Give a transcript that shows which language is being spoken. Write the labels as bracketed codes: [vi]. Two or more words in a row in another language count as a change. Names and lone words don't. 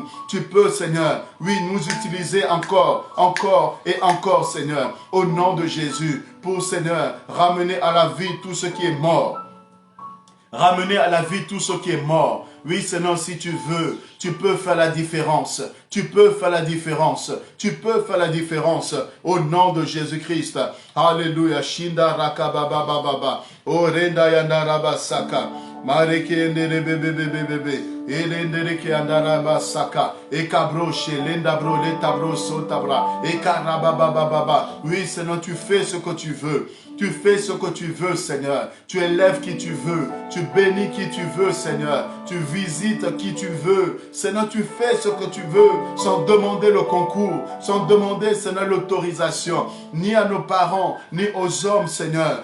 [fr] Tu peux, Seigneur, oui, nous utiliser encore et encore, Seigneur, au nom de Jésus, pour, Seigneur, ramener à la vie tout ce qui est mort. Ramener à la vie tout ce qui est mort. Oui, Seigneur, si tu veux, tu peux faire la différence. Tu peux faire la différence. Tu peux faire la différence au nom de Jésus-Christ. Alléluia. Shinda rakababababa. Orenda yandaraba saka. Mareke endere bebebebebe. Elendere ke andaraba saka. Ekabroche lendabro letabro sotabra. Ekarababababa. Oui, Seigneur, tu fais ce que tu veux. Tu fais ce que tu veux, Seigneur. Tu élèves qui tu veux. Tu bénis qui tu veux, Seigneur. Tu visites qui tu veux. Seigneur, tu fais ce que tu veux sans demander le concours, sans demander, Seigneur, l'autorisation, ni à nos parents, ni aux hommes, Seigneur.